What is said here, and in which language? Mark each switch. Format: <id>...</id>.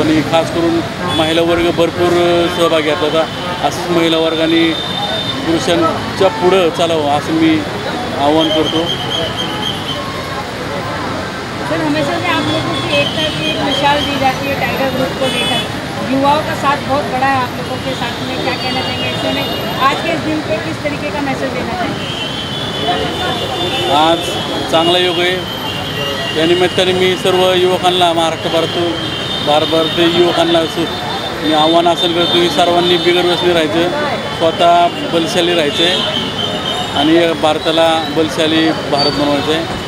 <mr>आणि खास करून महिला वर्ग भरपूर सहभागी घेतला होता। असंच महिला वर्गाने पुरुषांच्या पुढं चालावं असं मी आवाहन करतो।</mr> <hi>सर, हमेशा से आप लोगों की एकता की एक मिसाल दी जाती है टाइगर ग्रुप को लेकर। युवाओं का साथ बहुत बड़ा है आप लोगों के साथ में, क्या कहना चाहेंगे ऐसे में आज के इस दिन पे किस तरीके का मैसेज देना चाहेंगे?</hi> <mr>आज चांगला योग आहे, या निमित्ताने मी सर्व युवकांना भारतीय युवकांना मी आव्हान असं करतो की सर्वांनी बिगरव्यसनी राहायचं, स्वतः बलशाली राहायचं आहे आणि भारताला बलशाली भारत बनवायचं आहे।</mr>